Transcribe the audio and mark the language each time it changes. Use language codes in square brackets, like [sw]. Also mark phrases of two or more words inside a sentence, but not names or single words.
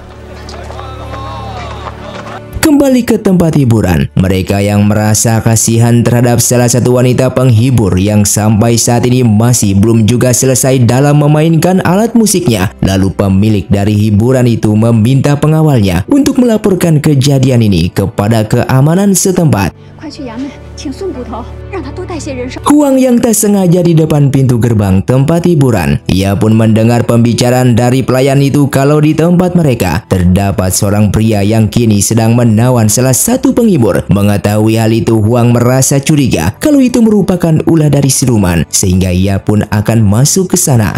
[id] Kembali ke tempat hiburan, mereka yang merasa kasihan terhadap salah satu wanita penghibur yang sampai saat ini masih belum juga selesai dalam memainkan alat musiknya. Lalu pemilik dari hiburan itu meminta pengawalnya untuk melaporkan kejadian ini kepada keamanan setempat. [zh] 请孙捕头让他多带些人手。 [id] Huang yang tak sengaja di depan pintu gerbang tempat hiburan. Ia pun mendengar pembicaraan dari pelayan itu kalau di tempat mereka terdapat seorang pria yang kini sedang menawan salah satu penghibur. Mengetahui hal itu, Huang merasa curiga kalau itu merupakan ulah dari siluman, sehingga ia pun akan masuk ke sana.